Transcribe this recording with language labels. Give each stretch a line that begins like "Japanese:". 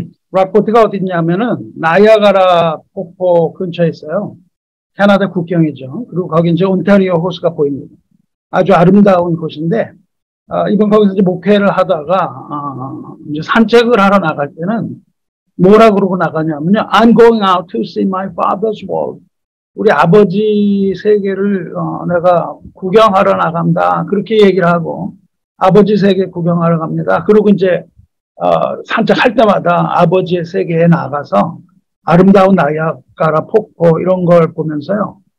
Korean: 락포트가 어디 있냐면은 나이아가라 폭포 근처에 있어요. 캐나다 국경이죠. 그리고 거기 이제 온타리오 호수가 보입니다. 아주 아름다운 곳인데 이번 거기서 이제 목회를 하다가 이제 산책을 하러 나갈 때는 뭐라 그러고 나가냐면요.
English: I'm going out to see my father's world.
Korean: 우리 아버지 세계를 내가 구경하러 나간다. 그렇게 얘기를 하고 아버지 세계 구경하러 갑니다. 그리고 이제 산책할 때마다 아버지의 세계에 나가서 아름다운 나이아가라 폭포 이런 걸 보면서요.